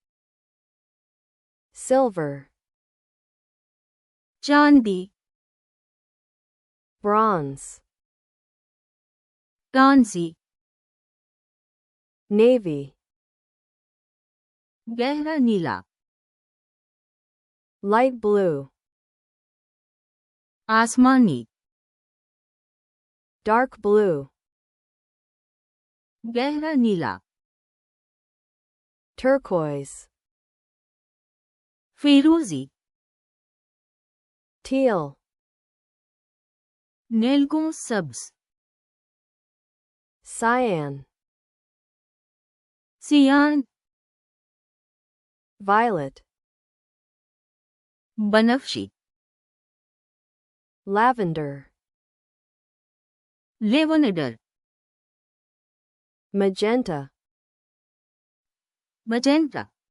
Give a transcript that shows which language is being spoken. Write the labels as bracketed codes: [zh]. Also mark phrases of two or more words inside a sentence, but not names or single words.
[en] silver, [ur] چاندی، [en] bronze, [ur] کانسی، [en] navy, [ur] گہرا نیلا، [en] light blue, [ur] آسمانی، [en] dark blue, [ur] گہرا نیلا، [en] turquoise, [ur] فیروزی، [en] teal, [ur] نیلگوں سبز، [en] cyan, [ur] سیان، [en] violet, [ur] بنفشی، [en] lavender, [ur] لیونڈر، [en] magenta, [ur] مجنٹا،